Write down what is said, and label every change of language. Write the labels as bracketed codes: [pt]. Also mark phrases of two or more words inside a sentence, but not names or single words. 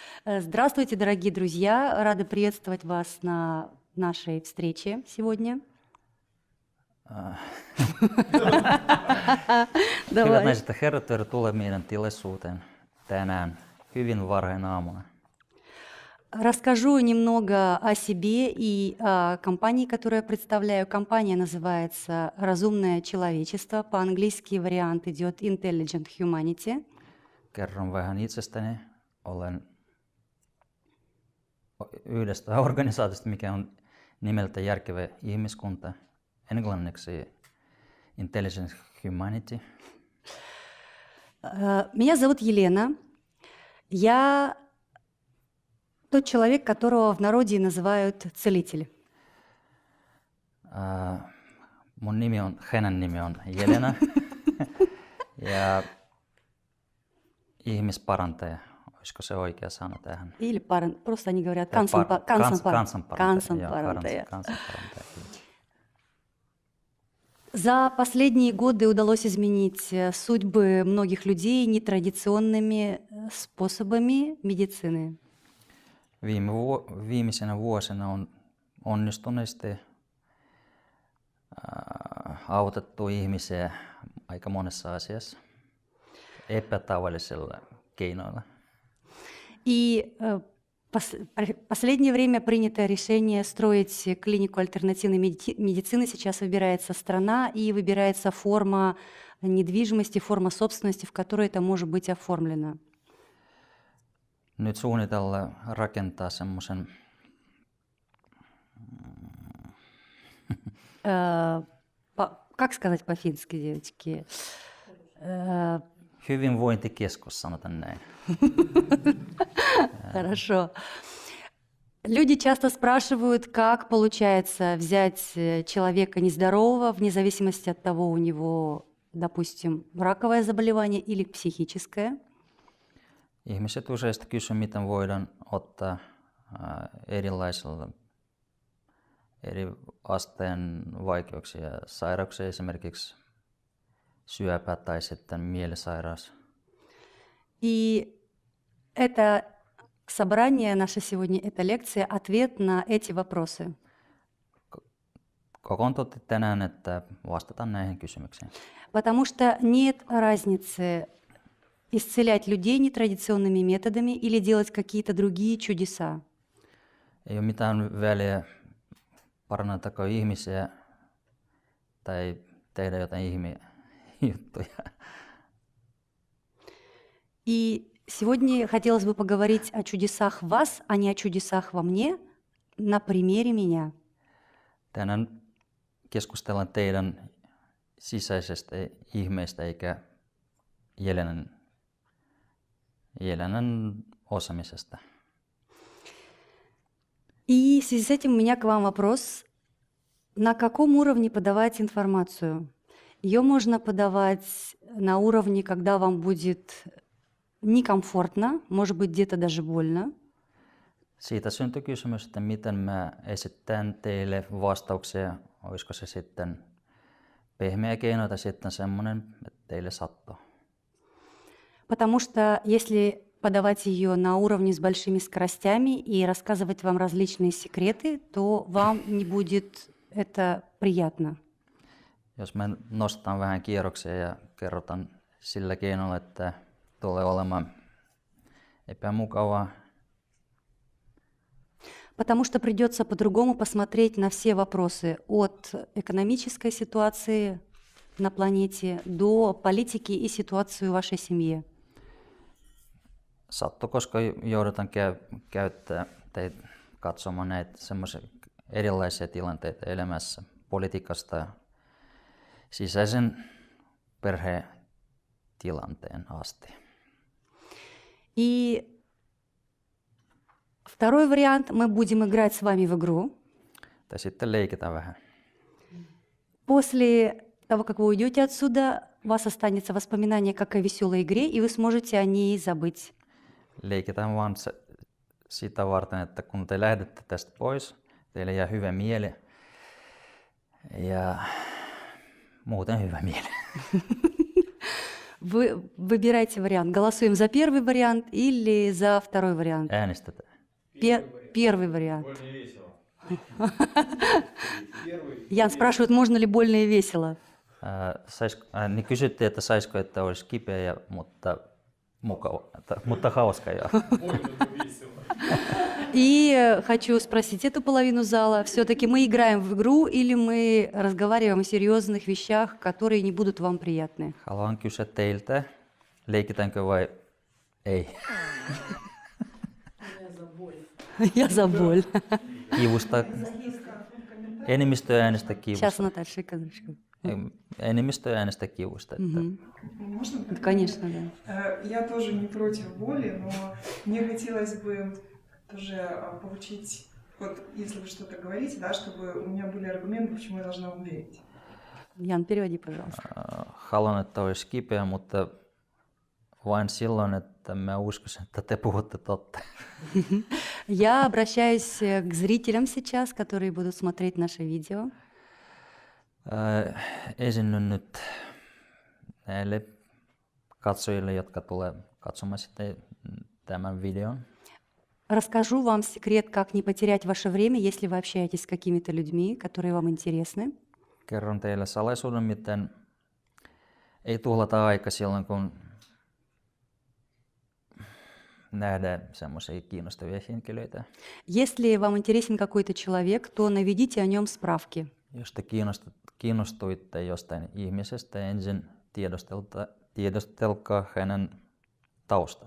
[ru] Здравствуйте, дорогие друзья! Рада приветствовать вас на нашей встрече сегодня. [fi] Hyvät naiset ja herrat, tervetuloa meidän tilaisuuteen tänään hyvin varhain aamuna. [ru] Расскажу немного о себе и о компании, которую я представляю. Компания называется «Разумное человечество». По-английски вариант идет «Intelligent Humanity». [fi] Kerron vähän itsestäni. Olen yhdestä organisaatiosta, mikä on nimeltä Järkevä ihmiskunta, englanniksi Intelligent Humanity. [ru] Меня зовут Елена. Я тот человек, которого в народе называют целитель. [fi] Hänen nimi on Jelena ja ihmisparantaja. Olisiko se oikea sana tähän? [ru] Или просто они говорят [fi] kansanparantaja. [ru] За последние годы удалось изменить судьбы многих людей нетрадиционными способами медицины. [fi] Viimeisenä vuosina on onnistuneesti autettu ihmisiä aika monessa asiassa epätavallisilla keinoilla. [ru] И последнее время принято решение строить клинику альтернативной медицины. Сейчас выбирается страна и выбирается форма недвижимости, форма собственности, в которой это может быть оформлено. [fi] Nyt suunnitellaan rakentaa semmoisen [ru] как сказать по-фински, девочки? [fi] Hyvinvointikeskus, sanotaan näin. [ru] Хорошо. Люди часто спрашивают, как получается взять человека нездорового, вне зависимости от того, у него, допустим, раковое заболевание или психическое. [fi] Ihmiset useasti kysyvät, miten voidaan ottaa erilaisilla eri asteen vaikeuksia ja sairauksia, esimerkiksi syöpä tai sitten mielisairaus. [ru] И это собрание наше сегодня, эта лекция, ответ на эти вопросы. [fi] Kokoontuitte tänään, että vastataan näihin kysymyksiin. [ru] Потому что нет разницы исцелять людей нетрадиционными методами или делать какие-то другие чудеса. [fi] Ei ole mitään väliä parannetaanko ihmisiä tai tehdä jotain ihmejuttuja. [ru] И сегодня хотелось бы поговорить о чудесах в вас, а не о чудесах во мне, на примере меня. [fi] Tänään keskustellaan teidän sisäisestä ihmeestä eikä Jelenan osaamisesta. [ru] И в связи с этим у меня к вам вопрос. На каком уровне подавать информацию? Ее можно подавать на уровне, когда вам будет некомфортно, может быть, где-то даже больно. [fi] Siitä syntyi kysymys, että miten mä esitän teille vastauksia. Olisiko se sitten pehmeä keino tai sitten semmoinen, että teille sattuu. [ru] Потому что если подавать ее на уровне с большими скоростями и рассказывать вам различные секреты, то вам не будет это приятно. [fi] Jos me nostetaan vähän kierroksia ja kerrotaan sillä keinolla, että tulee olemaan epämukavaa. [ru] Потому что придется по-другому посмотреть на все вопросы от экономической ситуации на планете до политики и ситуации в вашей семье. [fi] Sattuu, koska joudutaan käyttää tai katsomaan näitä semmoisia erilaisia tilanteita elämässä, politiikasta sisäisen perhetilanteen asti. [ru] И второй вариант, мы будем играть с вами в игру. [fi] Tai sitten leikitään vähän. [ru] После того, как вы уйдете отсюда, у вас останется воспоминание как о веселой игре, и вы сможете о ней забыть. [fi] Leikitään vaan sitä varten, että kun te lähdette tästä pois, teille jää hyvä mieli ja muuten hyvä mieli. [ru] Вы выбирайте вариант. Голосуем за первый вариант или за второй вариант? [fi] Äänestetään. [ru] Первый вариант. Больно и весело. Ян спрашивает, можно ли больно и весело. [fi] Niin kysyttiin, että saisiko, että olisi kipeä, mutta hauska. Ja. [ru] Больно, но весело. И хочу спросить эту половину зала, все-таки мы играем в игру или мы разговариваем о серьезных вещах, которые не будут вам приятны? [fi] Haluan kysyä teiltä, leikitäänkö vai ei? [ru] Я за боль. [fi] Kivusta. Enemmistö äänestää [ru] Сейчас, [fi] kivusta. [ru] Наташа, секундочку. [fi] Enemmistö äänestää kivusta. Että [ru] Можно? Конечно, да. Я тоже не против боли, но мне хотелось бы тоже получить, вот если вы что-то говорите, да, чтобы у меня были аргументы, почему я должна вам верить. Ян, переводи, пожалуйста. [fi] haluan, että olisi kipeä, mutta vain silloin, että mä uskoisin, että te puhutte totta. [ru] Я обращаюсь к зрителям сейчас, которые будут смотреть наше видео. [fi] Esinnyn nyt näille katsojille, jotka tulee katsomaan sitten tämän videon. [ru] Расскажу вам секрет, как не потерять ваше время, если вы общаетесь с какими-то людьми, которые вам интересны. [fi] Kerron teille salaisuuden, miten ei tuhlata aika silloin, kun nähdään semmoisia kiinnostavia henkilöitä. [ru] Если вам интересен какой-то человек, то наведите о нем справки. [fi] Jos te kiinnostuitte jostain ihmisestä, ensin tiedostelkaa hänen tausta.